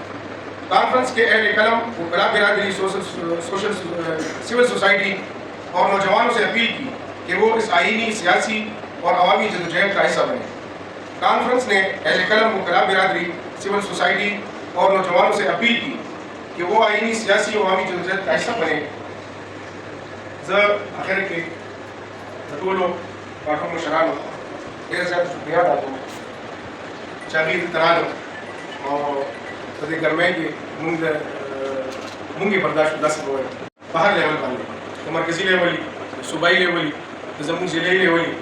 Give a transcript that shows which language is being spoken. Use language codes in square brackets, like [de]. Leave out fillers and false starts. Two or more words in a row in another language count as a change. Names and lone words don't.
[ur] کانفرنس کے اہل قلم وکلاء برادری، سول سوسائٹی اور نوجوانوں سے اپیل کی کہ وہ اس آئینی، سیاسی اور عوامی جدوجہد کا حصہ بنے. کانفرنس نے اہل قلم وکلاء برادری، سول سوسائٹی اور نوجوانوں سے اپیل کی کہ وہ آئینی، سیاسی اور عوامی جدوجہد کا حصہ بنے. [ps] آخر کے ټولو پاټو مشرانو ډېر زیات شکریہ ادا کوم چې هغوی دلته راغلل او په دې ګرمۍ کې مونږ یې برداشت داسې وویل په هر لیول باندې د مرکزي لیول وي، د صوبایي لیول وي، د زموږ ضلعي لیول وي.